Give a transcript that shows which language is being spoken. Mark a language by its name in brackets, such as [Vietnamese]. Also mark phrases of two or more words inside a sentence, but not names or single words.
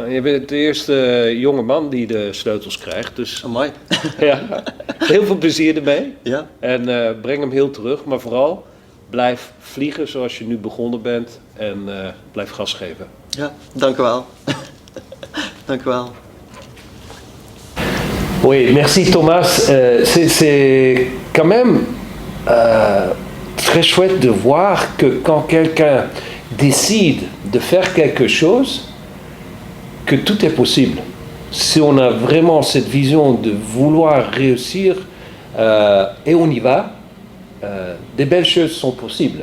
[Dutch] Je bent de eerste jonge man die de sleutels krijgt, dus Amai. ja, heel veel plezier ermee. Ja. En breng hem heel terug, maar vooral blijf vliegen zoals je nu begonnen bent en blijf gas geven. Ja, dank u wel. Dank u wel. [French] Oui, merci Thomas. C'est quand même très chouette de voir que quand quelqu'un décide de faire quelque chose, que tout est possible. Si on a vraiment cette vision de vouloir réussir et on y va, des belles choses sont possibles.